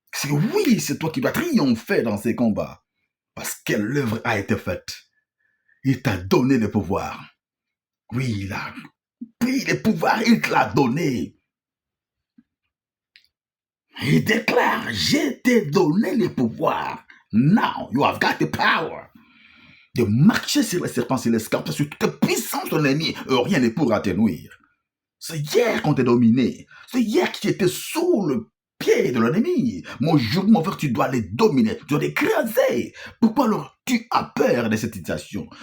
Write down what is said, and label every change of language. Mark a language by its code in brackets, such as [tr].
[fr] Oui, c'est toi qui dois triompher dans ces combats. Parce que l'œuvre a été faite. Il t'a donné le pouvoir. Oui, il a pris le pouvoir, il te l'a donné. Il déclare, je t'ai donné le pouvoir. [en] Now, you have got the power. [fr] De marcher sur les serpents, sur les scorpions, sur toute puissance de l'ennemi, rien ne pourra te nuire. C'est hier qu'on t'a dominé. C'est hier que tu étais sous le pied de l'ennemi. Mon jour, mon frère, tu dois les dominer, tu dois les écraser. Pourquoi alors tu as peur de cette situation?